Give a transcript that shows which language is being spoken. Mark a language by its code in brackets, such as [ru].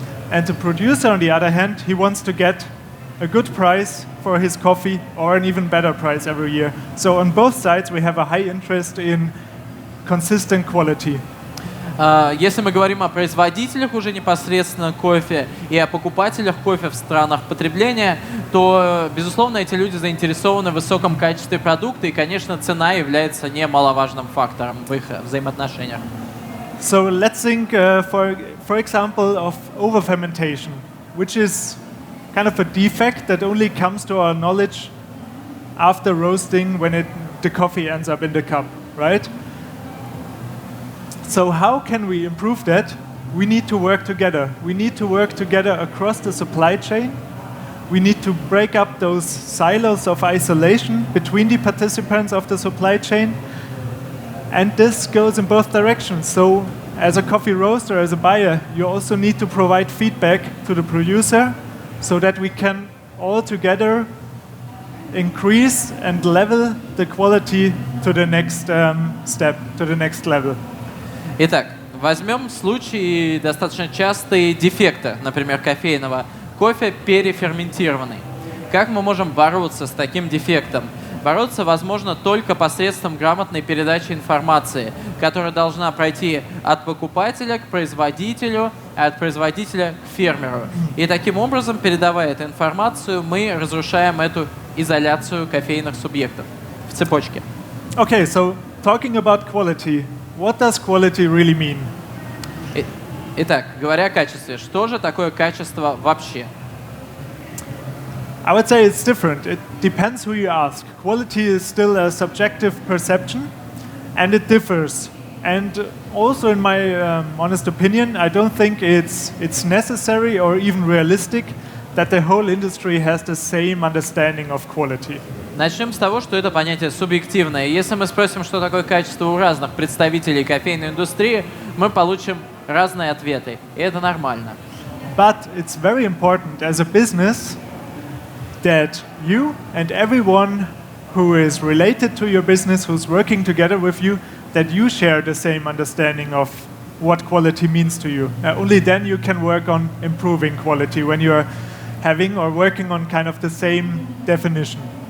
[en] And the producer, on the other hand, he wants to get a good price for his coffee or an even better price every year. So on both sides we have a high interest in consistent quality. [ru] Если мы говорим о производителях уже непосредственно кофе и о покупателях кофе в странах потребления, то, безусловно, эти люди заинтересованы в высоком качестве продукта, и, конечно, цена является немаловажным фактором в их взаимоотношениях. [en] So let's think, for example, of over-fermentation. which is kind of a defect that only comes to our knowledge after roasting when the coffee ends up in the cup, right? So how can we improve that? We need to work together. We need to work together across the supply chain. We need to break up those silos of isolation between the participants of the supply chain. And this goes in both directions. So as a coffee roaster, as a buyer, you also need to provide feedback to the producer so that we can all together increase and level the quality to the next step, to the next level. [ru] Итак, возьмем случай достаточно частые дефекты, например, кофейного кофе переферментированный. Как мы можем бороться с таким дефектом? Бороться возможно только посредством грамотной передачи информации, которая должна пройти от покупателя к производителю, а от производителя к фермеру. И таким образом, передавая эту информацию, мы разрушаем эту изоляцию кофейных субъектов в цепочке. [en] Okay, so talking about quality, what does quality really mean? [ru] Итак, говоря о качестве, что же такое качество вообще? [en] I would say it's different. It depends who you ask. Quality is still a subjective perception, and it differs. And also, in my honest opinion, I don't think it's necessary or even realistic that the whole industry has the same understanding of quality. [ru] Начнем с того, что это понятие субъективное. Если мы спросим, что такое качество у разных представителей кофейной индустрии, мы получим разные ответы, и это нормально. [en] But it's very important as a business that you and everyone who is related to your business, who's working together with you, that you share the same understanding of what quality means to you. Only then you can work on improving quality when you're having or working on kind of the same definition.